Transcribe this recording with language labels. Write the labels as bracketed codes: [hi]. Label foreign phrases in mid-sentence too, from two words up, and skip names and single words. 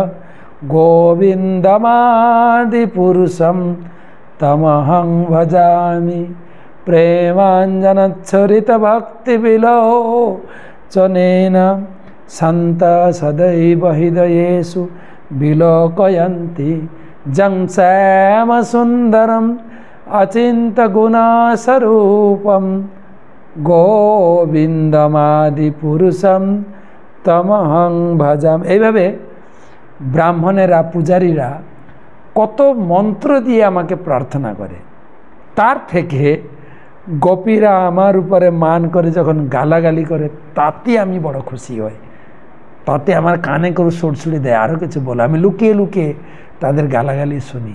[sa] गोविन्दमादिपुरुषं तमहं भजामि प्रेमाञ्जनच्छरितभक्तिविलोचनेन सन्त सदैव हृदयेषु विलोकयन्ति जं श्यामसुन्दरम् अचिन्त्यगुणस्वरूपं গোবিন্দমাদিপুরুষম তমহং ভজাম। [bn] এইভাবে ব্রাহ্মণেরা পূজারীরা কত মন্ত্র দিয়ে আমাকে প্রার্থনা করে, তার থেকে গোপীরা আমার উপরে মান করে যখন গালাগালি করে তাতে আমি বড় খুশি হই, তাতে আমার কানে করে সুরসুরি দেয়, আরও কিছু বলে, আমি লুকিয়ে লুকিয়ে তাদের গালাগালি শুনি।